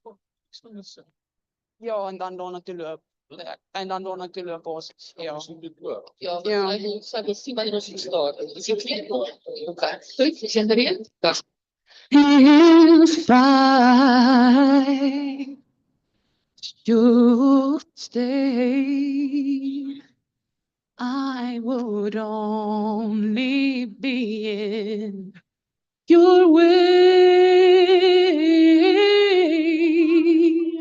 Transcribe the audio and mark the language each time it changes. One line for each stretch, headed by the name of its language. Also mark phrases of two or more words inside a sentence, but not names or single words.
Dutch: Ja, en dan door natuurlijk. En dan door natuurlijk ons. Ja. Ja.
Portuguese: Sabe assim, mas não se estoura. Você entenderia? Tá.
English: If I should stay, I would only be in your way.